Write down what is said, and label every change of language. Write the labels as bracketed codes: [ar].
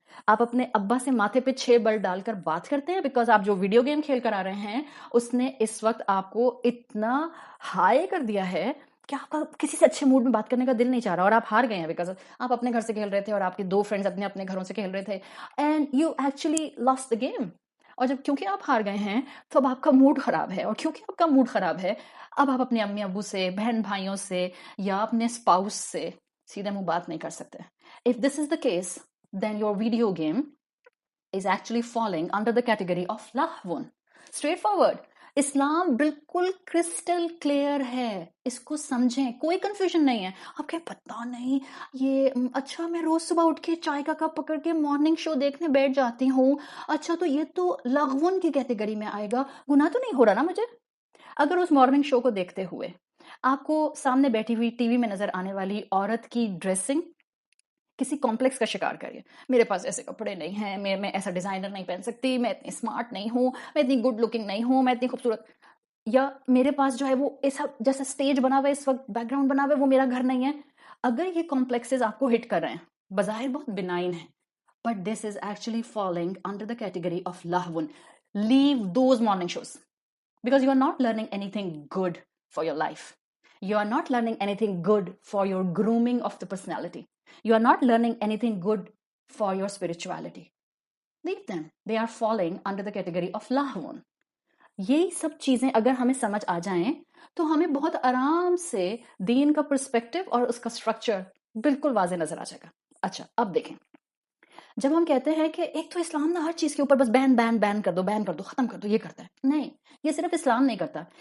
[ur] آپ اپنے ابا سے ماتھے پہ 6 بل ڈال کر بات کرتے ہیں بیکاز آپ جو ویڈیو گیم کھیل کر آ رہے ہیں اس نے اس وقت آپ کو اتنا ہائی کر دیا ہے کہ آپ کا کسی سے اچھے موڈ میں بات کرنے کا دل نہیں چاہ رہا اور آپ ہار گئے ہیں بیکاز آپ اپنے گھر سے کھیل رہے تھے اور آپ کے 2 فرینڈز اپنے اپنے گھروں سے کھیل رہے تھے [en] And you actually lost the game. [ur] اور جب کیونکہ آپ ہار گئے ہیں تو اب آپ کا موڈ خراب ہے اور کیونکہ آپ کا موڈ خراب ہے اب آپ اپنے امی ابو سے بہن بھائیوں سے یا اپنے اسپاؤس سے سیدھے منہ بات نہیں کر سکتے. [en] If this is the case, then your video game is actually falling under the category of lahwun. Straightforward. [ur] اسلام بالکل کرسٹل کلیئر ہے, اس کو سمجھیں, کوئی کنفیوژن نہیں ہے. آپ کہیں پتہ نہیں یہ اچھا میں روز صبح اٹھ کے چائے کا کپ پکڑ کے مارننگ شو دیکھنے بیٹھ جاتی ہوں, اچھا تو یہ تو لغون کی کیٹیگری میں آئے گا, گناہ تو نہیں ہو رہا نا مجھے؟ اگر اس مارننگ شو کو دیکھتے ہوئے آپ کو سامنے بیٹھی ہوئی ٹی وی میں نظر آنے والی عورت کی ڈریسنگ کسی کمپلیکس کا شکار کریے, میرے پاس ایسے کپڑے نہیں ہیں, میں ایسا ڈیزائنر نہیں پہن سکتی, میں اتنی اسمارٹ نہیں ہوں, میں اتنی گڈ لکنگ نہیں ہوں, میں اتنی خوبصورت, یا میرے پاس جو ہے وہ ایسا جیسا اسٹیج بنا ہوا ہے اس وقت, بیک گراؤنڈ بنا ہوا ہے, وہ میرا گھر نہیں ہے. اگر یہ کمپلیکسز آپ کو ہٹ کر رہے ہیں, بظاہر بہت بنائن ہے, [en] but this is actually falling under the category of [ur] لہون. [en] Leave those morning shows because you are not learning anything good for your life. You are not learning anything good for your grooming of the personality. You are not learning anything good for your spirituality. Leave them. They are falling under the category of lahwun. [ur] یہ سب چیزیں اگر ہمیں سمجھ آ جائیں تو ہمیں بہت آرام سے دین کا پرسپیکٹو اور اس کا اسٹرکچر بالکل واضح نظر آ جائے گا. اچھا اب دیکھیں, جب ہم کہتے ہیں کہ ایک تو اسلام نا ہر چیز کے اوپر بس بین کر دو, ختم کر دو, یہ کرتا ہے, نہیں, یہ صرف اسلام نہیں کرتا.